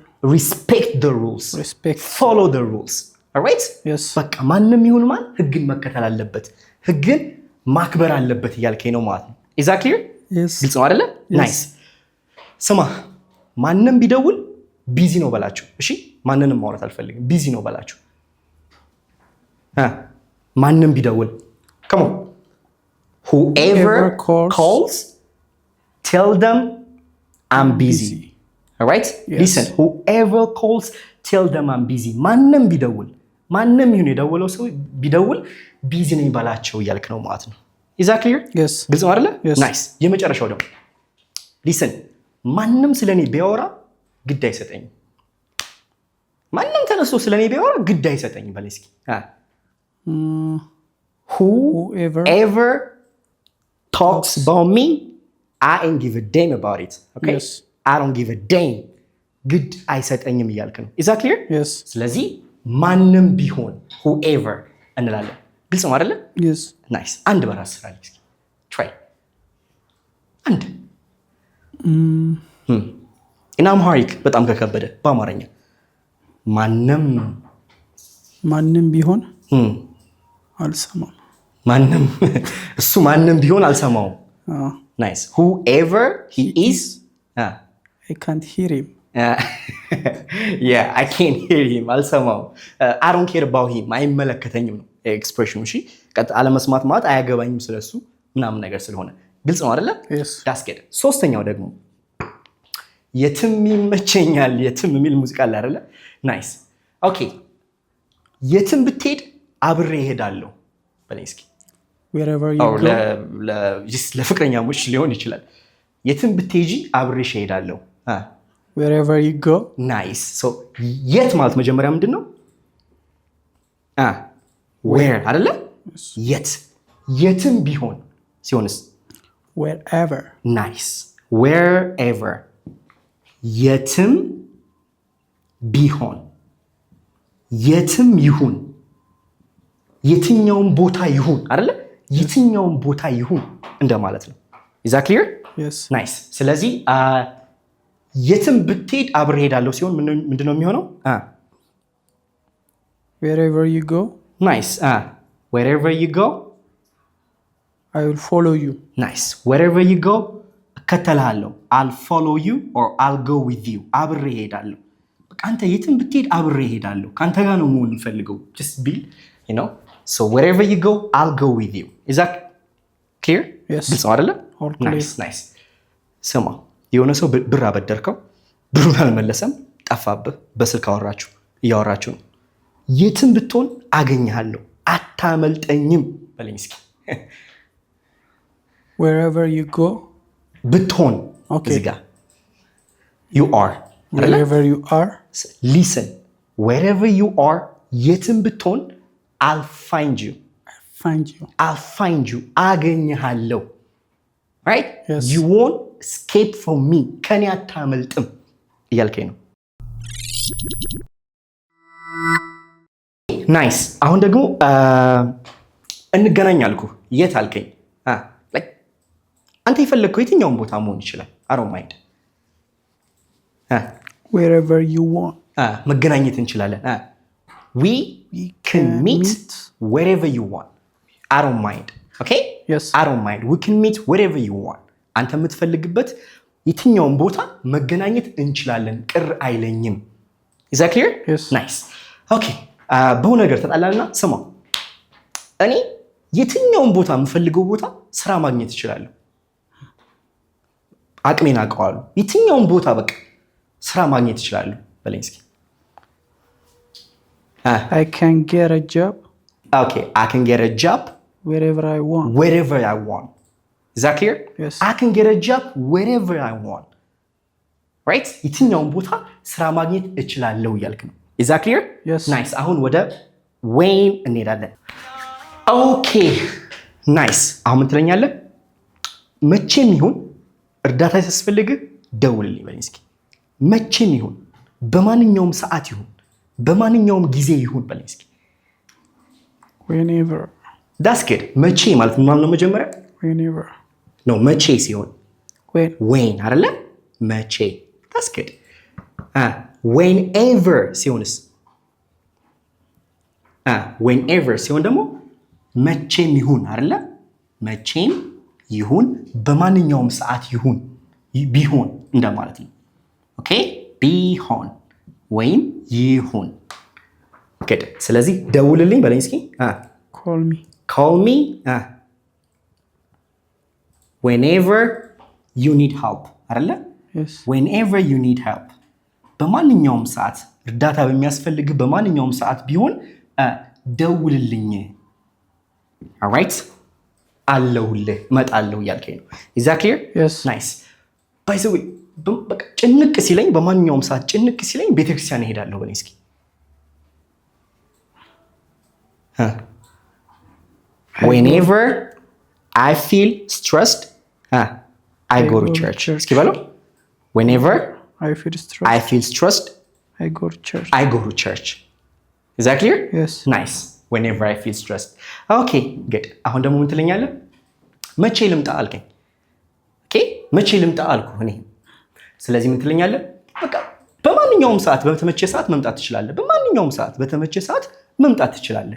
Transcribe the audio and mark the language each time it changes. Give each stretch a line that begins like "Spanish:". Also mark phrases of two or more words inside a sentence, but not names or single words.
English: respect the rules follow the rules all right yes
Amharic: በቃ ማንም ይሁን ማን ህግን መከተል አለበት ህግን ማክበር አለበት እያልከኝ ነው ማለት ነው
English: is that clear yes
Amharic: ግልጽ ነው አይደለ nice ስማ ማንም ቢደውል ቢዚ ነው በላችሁ እሺ ማንንም ማውራት አልፈልግም ቢዚ ነው በላችሁ ማንም ቢደውል
English: come on whoever calls tell them I'm busy all right yes. listen whoever calls tell them I'm busy
Amharic: ማንም ቢደውል ማንም ይሁን የደወለው ሰው ቢደውል ቢዚ ነኝ በላቸው እያልክ ነው ማለት ነው
English: is that clear yes
Amharic: ግልጽ ነው አይደለ
English: yes.
Amharic: nice የመጨረሻው ደግሞ listen ማንም ስለኔ ቢያወራ ግድ አይሰጠኝም ማንም ተነስቶ ስለኔ ቢያወራ ግድ አይሰጠኝም በለኝ እስኪ
English: whoever talks about me I ain't give a damn about it okay yes I don't give a damn
Amharic: ግድ አይሰጠኝም እያልክ ነው
English: is that clear yes
Amharic: ስለዚህ ማንም ቢሆን whoever እንላለን ግልጽ ነው አይደለ
English: yes
Amharic: nice አንድ በራስ ስራ እስኪ try አንድ እና አምሃሪክ በጣም ከከበደ በአማርኛ ማንም ቢሆን አልሰማም እሱ ማንም ቢሆን አልሰማውም nice
English: whoever he is I can't hear him yeah I can't hear him
Amharic: አልሰማውም
English: I don't care about him
Amharic: አይመለከተኝም ነው ኤክስፕሬሽኑ እሺ አለመስማት ማለት አያገባኝም ስለሱ ምናምን ነገር ስለሆነ ግልጽ ነው አይደለ
English: yes
Amharic: ያስገደ ሶስተኛው ደግሞ የትም ይመቸኛል የትም የሚል ሙዚቃ አለ አይደለ
English: nice okay
Amharic: የትም ብትሄድ አብሬ እሄዳለሁ በለኝ እስኪ
English: wherever you go
Amharic: ለፍቅረኛሞች ሊሆን ይችላል የትም ብትሄጂ አብሬሽ እሄዳለሁ
English: wherever you go nice so
Amharic: የት ማለት መጀመሪያ ምንድነው where አይደለ የትም ቢሆን ሲሆንስ
English: wherever nice wherever
Amharic: የትም ቢሆን የትም ይሁን የትኛውም ቦታ ይሁን አይደለ የትኛውም ቦታ ይሁን እንደማለት ነው
English: is that clear yes
Amharic: nice ስለዚህ የትም ብትሄድ አብሬ ሄዳለሁ ሲሆን ምንድነው የሚሆነው
English: wherever you go nice wherever you go I will follow you nice wherever you go እከተልሃለሁ I'll follow you or I'll go with you
Amharic: አብሬ ሄዳለሁ በቃ አንተ የትም ብትሄድ አብሬ ሄዳለሁ ካንተ ጋር ነው መሆን ፈልገው
English: just be you know so wherever you go I'll go with you is that clear yes
Amharic: ግልጽ ነው አይደለ
English: all clear nice nice
Amharic: ስማ የሆነ ሰው ብር አበደርከው ብሩን አልመለሰም ጠፋብህ በስልክ እያወራችሁ ነው የትም ብትሆን አገኘሃለሁ አታመልጠኝም በለኝ እስኪ።
English: wherever you go
Amharic: ብትሆን እዚህ ጋር you are
English: wherever you are listen wherever you are
Amharic: የትም ብትሆን
English: I'll find you አገኝሃለሁ right yes. you won't escape from me
Amharic: ከኔ አታመልጥም እያልከኝ ነው። ናይስ አሁን ደግሞ እንገናኝ አልኩ የት አልከኝ አንተ የፈለግከው የትኛውን ቦታ መሆን ይችላል
English: I don't mind wherever you want
Amharic: መገናኘት እንችላለን
English: we can meet wherever you want I don't mind okay yes I don't mind we can meet wherever you want
Amharic: አንተ የምትፈልግበት የትኛውን ቦታ መገናኘት እንችላለን ቅር አይለኝም
English: is that clear yes nice okay
Amharic: በሆነ ነገር ተጣላልና ስማ እኔ የትኛውን ቦታ የምፈልገው ቦታ ስራ ማግኘት እችላለሁ አቅሜን አውቀዋለሁ የትኛውን ቦታ በቃ ስራ ማግኘት እችላለሁ በለኝ እስኪ
English: I can get a job okay I can get a job wherever I want is that clear yes I can get a job wherever I want right
Amharic: የትኛውን ቦታ ስራ ማግኘት እችላለሁ እያልክ ነው
English: is that clear yes
Amharic: nice አሁን ወደ when እንሄዳለን
English: okay nice
Amharic: አሁን ምን ትለኛለህ መቼም ይሁን እርዳታ ሲያስፈልግ ደውልልኝ በለኝ እስኪ መቼም ይሁን በማንኛውም ሰዓት ይሁን በማንኛውም ጊዜ ይሁን በለኝ እስኪ
English: whenever that's good
Amharic: መቼ ማለት ምን ማለት ነው መጀመሪያ
English: whenever
Amharic: no መቼ ሲሆን when አይደለ መቼ
English: that's good whenever
Amharic: ሲሆንስ whenever ሲሆን ደግሞ መቼም ይሁን አይደለ መቼም ይሁን በማንኛውም ሰዓት ይሁን ቢሆን እንደማለት ነው ኦኬ ቢሆን ወይም ይሁን good ስለዚህ ደውልልኝ በለኝ እስኪ
English: call me whenever you need help
Amharic: አይደለ
English: yes whenever you need help
Amharic: በማንኛውም ሰዓት እርዳታ በሚያስፈልግ በማንኛውም ሰዓት ቢሆን ደውልልኝ
English: all right
Amharic: አለሁልህ እመጣለሁ እያልከኝ ነው
English: is that clear yes nice by the way
Amharic: በቃ ጭንቅ ሲለኝ በማንኛውም ሰዓት ጭንቅ ሲለኝ ቤተክርስቲያን እሄዳለሁ በለኝ እስኪ
English: whenever I feel stressed I go to church
Amharic: እስኪ በለው
English: whenever I feel stressed I go to church is that clear yes nice whenever I feel stressed okay good
Amharic: አሁን ደግሞ ምን ትለኛለህ መቼ ልምጣ አልከኝ okay መቼ ልምጣ አልኩ እኔ ስለዚህ ምን ትለኛለህ በቃ በማንኛውም ሰዓት በተመቸ ሰዓት መምጣት ትችላለህ በማንኛውም ሰዓት በተመቸ ሰዓት መምጣት ትችላለህ